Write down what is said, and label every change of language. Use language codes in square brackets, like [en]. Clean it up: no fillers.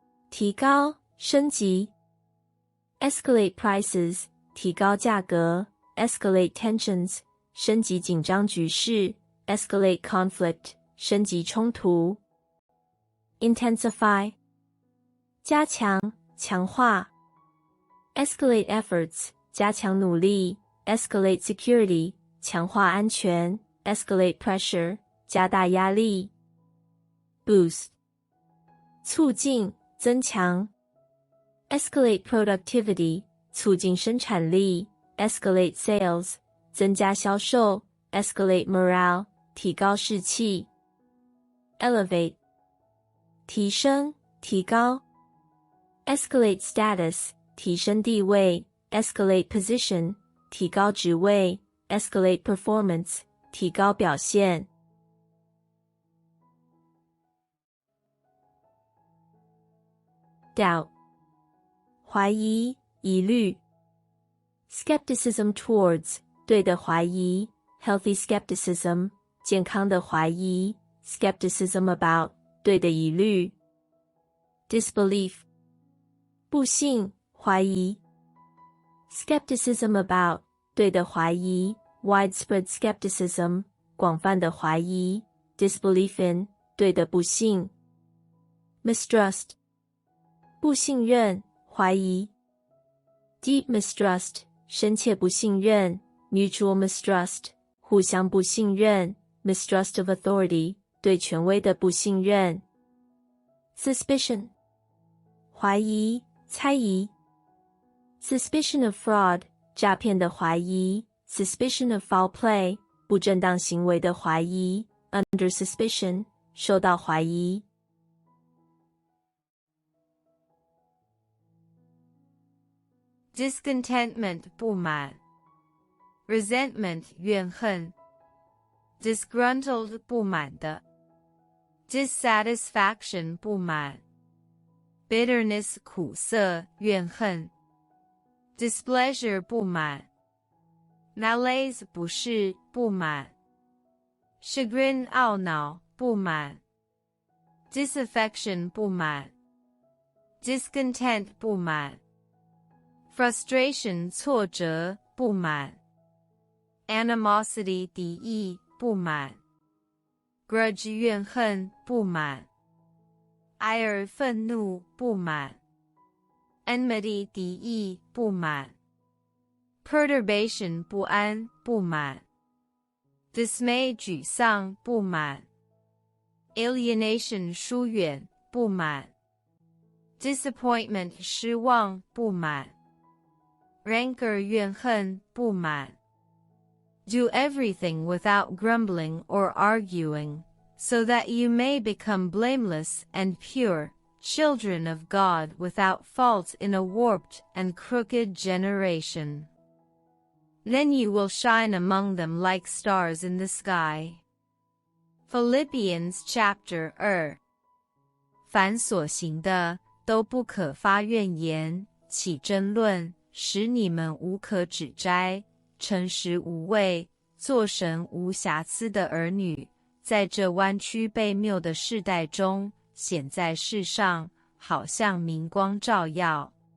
[zh] 提高，升级 [en] Escalate prices, [zh] 提高价格 [en] Escalate tensions, [zh] 升级紧张局势 [en] Escalate conflict, [zh] 升级冲突Intensify. 加强，强化 [en] Escalate efforts, [zh] 加强努力 [en] Escalate security, [zh] 强化安全 [en] Escalate pressure, [zh] 加大压力。Boost 促进、增强。 [en] Escalate productivity [zh] 促进生产力。 [en] Escalate sales [zh] 增加销售。 [en] Escalate morale [zh] 提高士气。 Elevate 提升、提高。 [en] Escalate status [zh] 提升地位。 [en] Escalate position [zh] 提高职位。 [en] Escalate performance [zh] 提高表现。 Doubt 怀疑、疑虑。 [en] Skepticism towards [zh] 对的怀疑。 [en] Healthy skepticism [zh] 健康的怀疑。 [en] Skepticism about [zh] 对的疑虑。 Disbelief 不信、怀疑。 [en] Skepticism about [zh] 对的怀疑。 [en] Widespread skepticism [zh] 广泛的怀疑。 [en] Disbelief in [zh] 对的不信。 Mistrust 不信任、怀疑。 [en] Deep mistrust [zh] 深切不信任。 [en] Mutual mistrust [zh] 互相不信任。 [en] Mistrust of authority [zh] 对权威的不信任。 Suspicion 怀疑、猜疑。 [en] Suspicion of fraud [zh] 诈骗的怀疑。 [en] Suspicion of foul play [zh] 不正当行为的怀疑。 [en] Under suspicion [zh] 受到怀疑。 Discontentment 不满。 Resentment 怨恨。 Disgruntled 不满的。 Dissatisfaction 不满。 Bitterness 苦涩、怨恨。 Displeasure 不满。 Malaise 不适、不满。Chagrin 懊恼、不满。 Disaffection 不满。 Discontent 不满。 Frustration 挫折、不满。Animosity 敌意、不满。 Grudge 怨恨、不满。 Ire 愤怒、不满。 Enmity 敌意、不满。Perturbation 不安、不满。 Dismay 沮丧、不满。Alienation 疏远、不满。 Disappointment 失望、不满。Rancor 怨恨、不满。 [en] Do everything without grumbling or arguing, so that you may become blameless and pure, children of God without fault in a warped and crooked generation. Then you will shine among them like stars in the sky. Philippians chapter 2。 [zh] 凡所行的，都不可发怨言，起争论，使你们无可指摘，诚实无畏，做神无瑕疵的儿女，在这弯曲悖谬的世代中，显在世上，好像明光照耀。